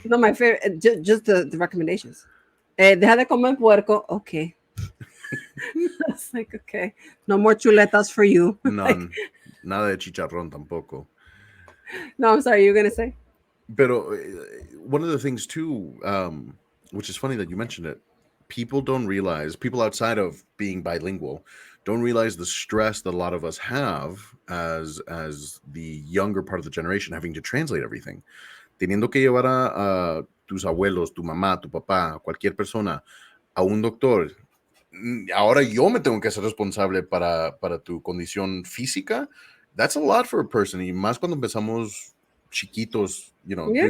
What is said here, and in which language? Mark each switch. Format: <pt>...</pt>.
<en>No, my favorite, just the recommendations.</en> <es>Deja de comer puerco.</es> <en>Okay. It's like, okay. No more chuletas for you. Like,</en> <es>No, nada de chicharrón tampoco.</es> <en>no, I'm sorry. You're going to say? Pero one of the things too, which is funny that you mentioned it, people outside of being bilingual don't realize the stress that a lot of us have as the younger part of the generation having to translate everything.</en> <es>Teniendo que llevar a tus abuelos, tu mamá, tu papá, cualquier persona a un doctor, ahora yo me tengo que hacer responsable para tu condición física.</es> <en>That's a lot for a person.</en> <es>Y más cuando empezamos chiquitos,</es> <en>doing the</en>